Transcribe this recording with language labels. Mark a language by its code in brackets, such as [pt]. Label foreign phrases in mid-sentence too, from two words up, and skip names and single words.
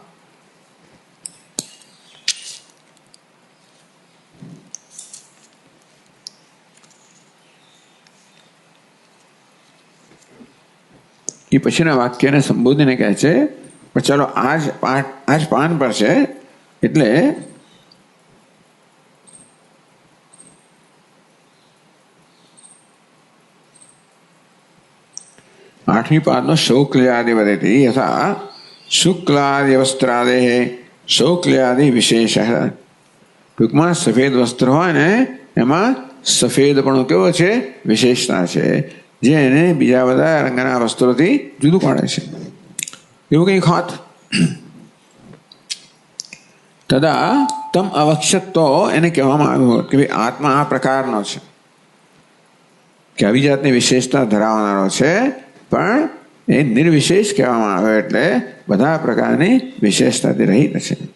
[gu] એ પછીના વાક્યને સંબોધીને કહે છે. પણ ચાલો આજ પાન પર છે એટલે [hi] आठवीं पाद में [sa] शौक्ल्यादि वदति यथा शुक्लादि वस्त्रादे शौक्ल्यादि विशेष. [gu] टूंकમાં સફેદ વસ્ત્ર હોય ને એમાં સફેદપણું કેવો છે? વિશેષતા છે, જે એને બીજા બધા રંગના વસ્ત્રોથી જુદું પાડે છે. એવું કંઈક હોત [sa] तदा तम अवक्षत [gu] તો એને કહેવામાં આવ્યું હોત કે ભાઈ આત્મા આ પ્રકારનો છે કે આવી જાતની વિશેષતા ધરાવનારો છે, પણ એ નિર્વિશેષ કહેવામાં આવે એટલે બધા પ્રકારની વિશેષતાથી રહિત છે.